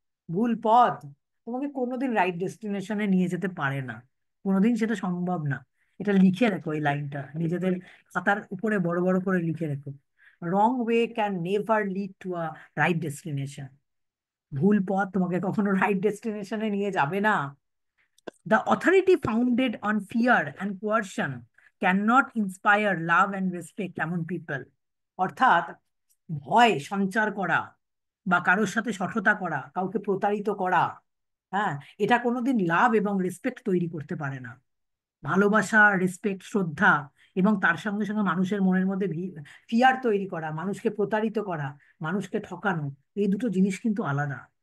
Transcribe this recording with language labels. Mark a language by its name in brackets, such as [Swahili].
[Bangla] ভুল পথ তোমাকে কোনোদিন রাইট ডেস্টিনেশনে নিয়ে যেতে পারে না, কোনোদিন সেটা সম্ভব না। এটা লিখে রেখো, এই লাইনটা নিজেদের খাতার উপরে বড় বড় করে লিখে রেখো। [English] Wrong way can never lead to a right destination. [Bangla] ভুল পথ তোমাকে কখনো রাইট ডেস্টিনেশনে নিয়ে যাবে না। [English] The authority founded on fear and coercion cannot inspire love and respect among people. [Bangla] অর্থাৎ ভয় সঞ্চার করা বা কারোর সাথে সঠতা করা, কাউকে প্রতারিত করা, হ্যাঁ এটা কোনোদিন লাভ এবং রেসপেক্ট তৈরি করতে পারে না। ভালোবাসা, রেসপেক্ট, শ্রদ্ধা, এবং তার সঙ্গে সঙ্গে মানুষের মনের মধ্যে ফিয়ার তৈরি করা, মানুষকে প্রতারিত করা, মানুষকে ঠকানো, এই দুটো জিনিস কিন্তু আলাদা।